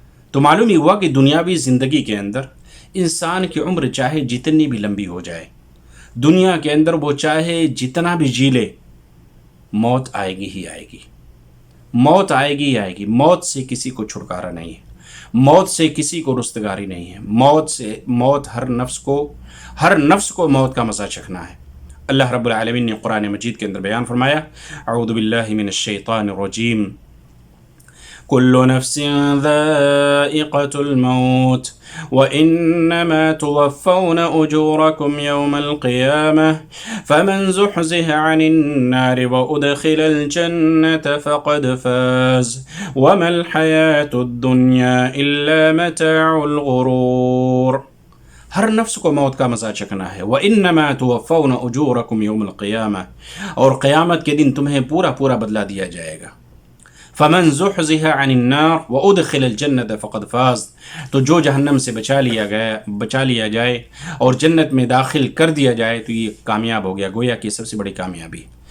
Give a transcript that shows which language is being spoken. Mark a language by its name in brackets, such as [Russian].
[Urdu] تو معلوم ہی ہوا کہ دنیاوی زندگی کے اندر انسان کی عمر چاہے جتنی بھی لمبی ہو جائے، دنیا کے اندر وہ چاہے جتنا بھی جی لے، موت آئے گی ہی آئے گی. موت آئے گی ہی آئے گی. موت سے کسی کو چھٹکارا نہیں ہے، موت سے کسی کو رستگاری نہیں ہے. موت ہر نفس کو موت کا مزہ چکھنا ہے. اللہ رب العالمین نے قرآن مجید کے اندر بیان فرمایا: [Arabic] اعوذ باللہ من الشیطان الرجیم، کل نفس ذائقۃ الموت وإنما توفون أجوركم يوم القيامة فمن زحزح عن النار وأدخل الجنة فقد فاز وما الحياة الدنيا إلا متاع الغرور. [Urdu] ہر نفس کو موت کا مزہ چکھنا ہے. [Arabic] وإنما توفون أجوركم يوم القيامة، [Urdu] اور قیامت کے دن تمہیں پورا بدلہ دیا جائے گا. [Arabic] فمن زحزح عن النار وادخل الجنة فقد فاز، [Urdu] تو جو جہنم سے بچا لیا جائے اور جنت میں داخل کر دیا جائے تو یہ کامیاب ہو گیا، گویا کہ سب سے بڑی کامیابی.